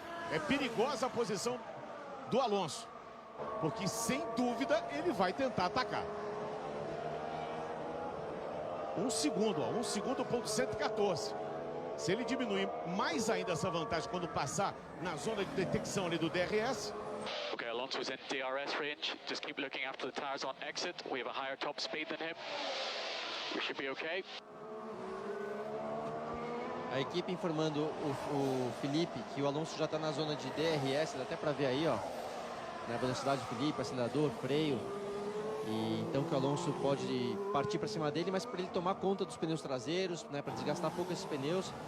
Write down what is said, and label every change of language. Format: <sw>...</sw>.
<pt>É perigosa a posição do Alonso, porque sem dúvida ele vai tentar atacar. 1 segundo, 1 segundo, ponto 114. Se ele diminuir mais ainda essa vantagem quando passar na zona de detecção ali do DRS.</pt> <en>Okay, Alonso is in DRS range. Just keep looking after the tires on exit. We have a higher top speed than him. We should be okay.</en> <pt>A equipe informando o Felipe que o Alonso já está na zona de DRS, dá até para ver aí, ó, na velocidade do Felipe, acelerador, freio. E então que o Alonso pode partir para cima dele, mas para ele tomar conta dos pneus traseiros, né, para desgastar pouco esses pneus.</pt>